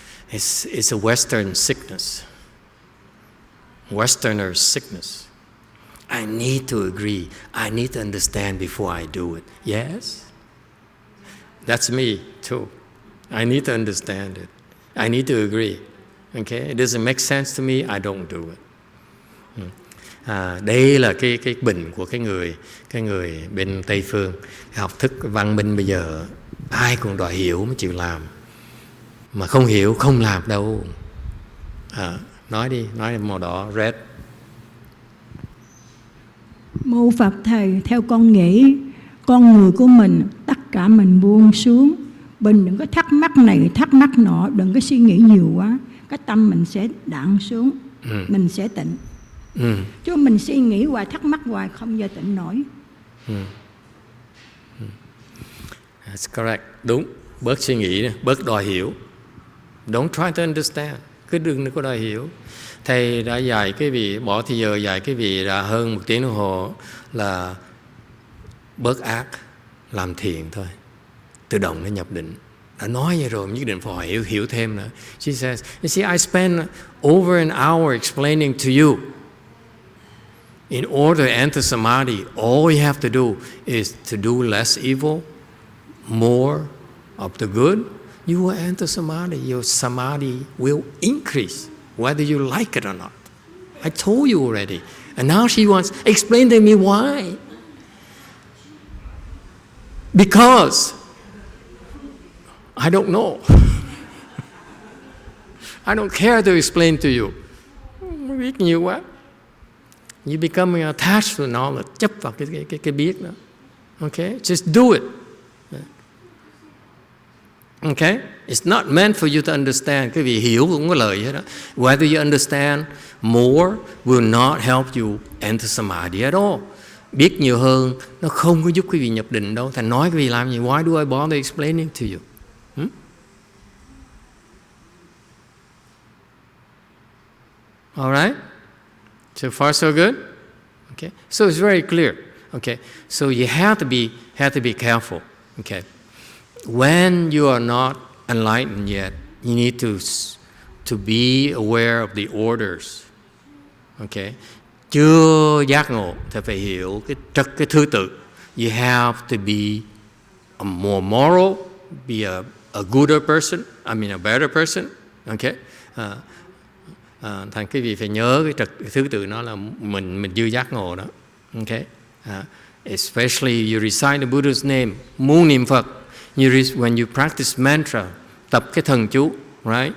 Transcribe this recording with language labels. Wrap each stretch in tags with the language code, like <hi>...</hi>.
<en>It's a Western sickness. Westerner's sickness. I need to agree. I need to understand before I do it. Yes? That's me too. I need to understand it. I need to agree. Okay? It doesn't make sense to me, I don't do it.</en> <vi>Đây là cái bệnh của cái người bên Tây phương. Học thức văn minh bây giờ ai cũng đòi hiểu mới chịu làm. Mà không hiểu không làm đâu. Nói đi, nói màu đỏ, red. Mô Phật thầy, theo con nghĩ con người của mình tất cả mình buông xuống, mình đừng có thắc mắc này thắc mắc nọ, đừng có suy nghĩ nhiều quá, cái tâm mình sẽ đặng xuống, mình sẽ tịnh. Chứ mình suy nghĩ hoài thắc mắc hoài không giờ tịnh nổi.</vi> <en>That's correct,</en> <vi>đúng. Bớt suy nghĩ, bớt đòi hiểu.</vi> <en>Don't try to understand.</en> <vi>Cứ đừng có đòi hiểu. Thầy đã dạy cái vị, bỏ thì giờ dạy cái vị đã hơn 1 tiếng đồng hồ là bớt ác, làm thiện thôi. Tự động nó nhập định. Đã nói vậy rồi, nhất định phải hiểu thêm nữa.</vi> <en>She says, you see, I spend over an hour explaining to you. In order to enter samadhi, all you have to do is to do less evil, more of the good. You will enter samadhi. Your samadhi will increase, whether you like it or not. I told you already. And now she wants, explain to me why. Because I don't know. I don't care to explain to you.</en> <vi>Biết nhiều quá.</vi> <en>You becoming attached to knowledge,</en> <vi>chấp vào cái biết đó.</vi> <en>Okay? Just do it. Okay? It's not meant for you to understand.</en> <vi>Cái vị hiểu cũng có lợi hết đó.</vi> <en>Whether you understand more will not help you enter samadhi at all.</en> <vi>Biết nhiều hơn nó không có giúp quý vị nhập định đâu. Thành nói quý vị làm gì?</vi> <en>Why do I bother explaining to you? All right? So far so good? Okay. So it's very clear. Okay. So you have to be careful. Okay. When you are not enlightened yet, you need to be aware of the orders. Okay.</en> <vi>Chưa giác ngộ thì phải hiểu cái thứ tự.</vi> <en>You have to be a more moral, be a gooder person, a better person. Okay.</en> <vi>Thành cái vị phải nhớ cái thứ tự nó là mình chưa giác ngộ đó. Okay.</vi> <en>Especially you recite the Buddha's name,</en> <vi>muốn niệm Phật.</vi> <en>When you practice mantra,</en> <vi>tập cái thần chú,</vi> <en>right?</en>